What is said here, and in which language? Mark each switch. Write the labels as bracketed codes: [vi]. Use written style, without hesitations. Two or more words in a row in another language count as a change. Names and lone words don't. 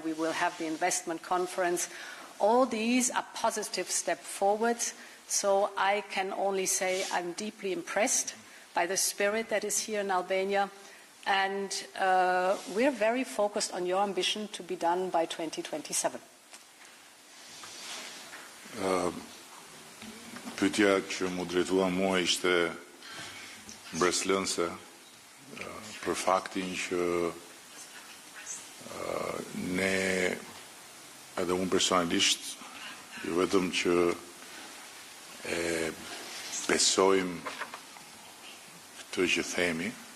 [en] We will have the investment conference. All these are positive steps forward. So I can only say I'm deeply impressed by the spirit that is here in Albania. And we're very focused on your ambition to be done by 2027. [sq] Pyetja që mu drejtua mua ishte mbreslënse për faktin që ne, edhe unë personalisht, jo vetëm që e besojmë këtë që themi,